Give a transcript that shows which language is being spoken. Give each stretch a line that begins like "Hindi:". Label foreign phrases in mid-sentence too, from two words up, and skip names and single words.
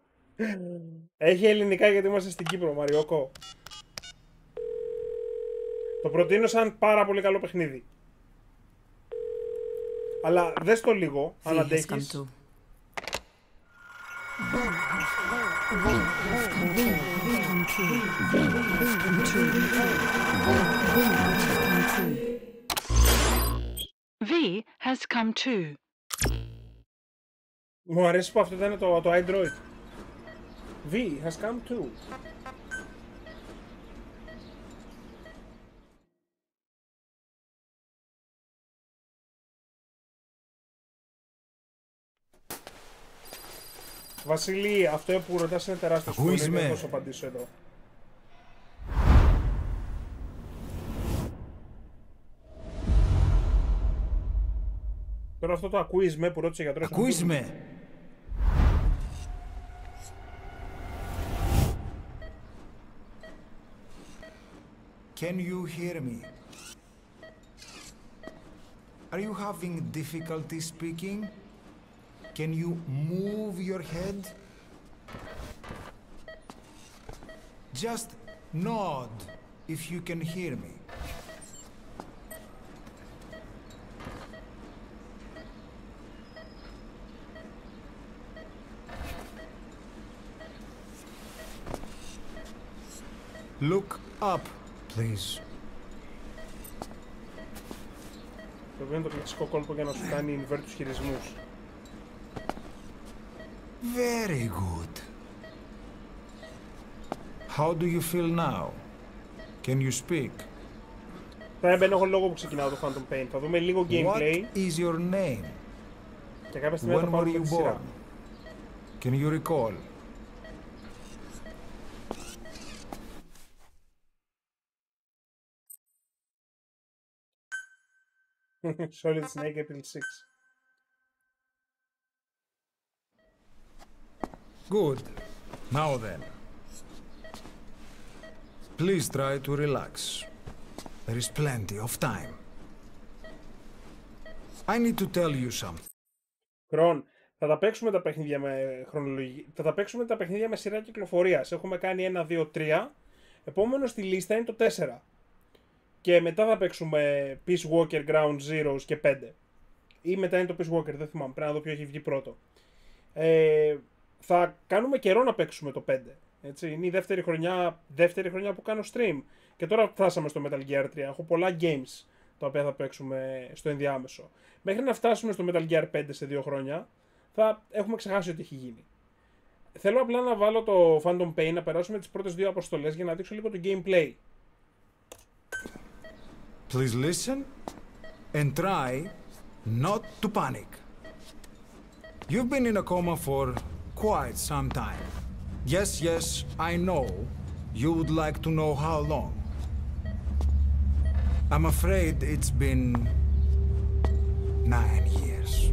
Greek: Έχει ελληνικά γιατί είμαστε στην Κύπρο, Μαριόκο. Το προτείνω σαν πάρα πολύ καλό παιχνίδι. Αλλά δες το λίγο, αν αντέχεις.
English: V has come too.
Greek: Μου αρέσει που αυτό ήταν το iDroid.
English: V has come too.
Greek: Βασίλη, αυτό που ρωτάς είναι τεράστιο σχόλιο, δεν θα σου απαντήσω εδώ. Τώρα αυτό το ακούεις με που ρώτησε ο γιατρός. Ακούεις με.
English: Can you hear me? Are you having difficulty speaking? Can you move your head? Just nod if you can hear me. Look up, please.
Greek: Το οποίο είναι το κλασικό κόλπο για να σου κάνει invert τους χειρισμούς.
English: Very good. How do you feel now? Can you speak?
Greek: Θα μπαίνω εγώ λόγω που ξεκινάω το Phantom Pain. Θα δούμε λίγο gameplay.
English: What is your name?
Greek: Και κάποια στιγμή θα το πάρουμε με τη σειρά.
English: Can you recall? Solid Snake April 6. Good. Now then. Please try to relax. There is plenty of time. I need to tell you something.
Greek: Κρόν, θα τα παίξουμε τα παιχνίδια με χρονολογία. Θα τα παίξουμε τα παιχνίδια με σειρά κυκλοφορίας. Έχουμε κάνει 1, 2, 3. Επόμενο στη λίστα είναι το 4. Και μετά θα παίξουμε Peace Walker, Ground Zeroes και 5. Ή μετά είναι το Peace Walker, δεν θυμάμαι. Πρέπει να δω ποιο έχει βγει πρώτο. Θα κάνουμε καιρό να παίξουμε το 5. Έτσι. Είναι η δεύτερη χρονιά που κάνω stream. Και τώρα φτάσαμε στο Metal Gear 3. Έχω πολλά games τα οποία θα παίξουμε στο ενδιάμεσο. Μέχρι να φτάσουμε στο Metal Gear 5 σε 2 χρόνια, θα έχουμε ξεχάσει ότι έχει γίνει. Θέλω απλά να βάλω το Phantom Pain, να περάσουμε τις πρώτες 2 αποστολές για να δείξω λίγο το gameplay.
English: Please listen and try not to panic. You've been in a coma for quite some time. Yes, yes, I know. You would like to know how long. I'm afraid it's been 9 years.